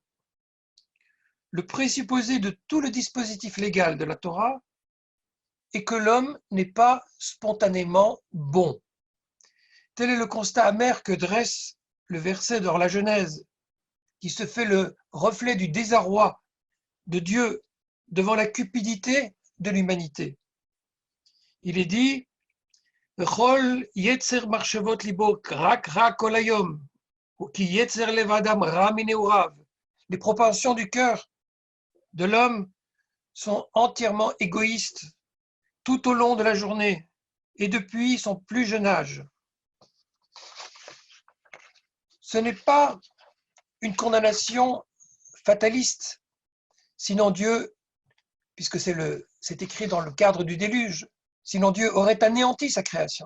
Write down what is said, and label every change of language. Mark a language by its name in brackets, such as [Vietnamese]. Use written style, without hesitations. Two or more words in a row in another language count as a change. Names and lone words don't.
[French] Le présupposé de tout le dispositif légal de la Torah est que l'homme n'est pas spontanément bon. Tel est le constat amer que dresse le verset dans la Genèse, qui se fait le reflet du désarroi de Dieu devant la cupidité de l'humanité. Il est dit [Hebrew] וכל יצר מחשבות לבו רק רע כל היום, או כי יצר לב האדם רע מנעוריו. [French] Les propensions du cœur de l'homme sont entièrement égoïstes tout au long de la journée et depuis son plus jeune âge. Ce n'est pas une condamnation fataliste, sinon Dieu, puisque c'est écrit dans le cadre du déluge, sinon Dieu aurait anéanti sa création.